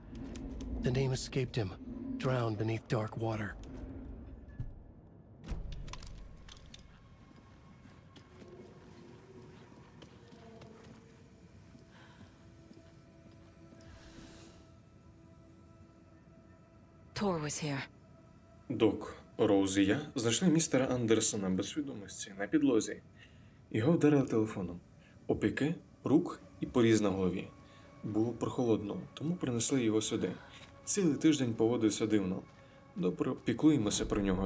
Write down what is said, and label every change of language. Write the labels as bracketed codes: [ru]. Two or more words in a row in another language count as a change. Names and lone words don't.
[en] The name escaped him, drowned beneath dark water. Tor was here. [uk] Док, Роуз і я знайшли містера Андерсона без свідомості на підлозі. Його вдарили телефоном. Опіки, рук і поріз на голові. Було прохолодно, тому принесли його сюди. Цілий тиждень поводився дивно. Добре, піклуємося про нього.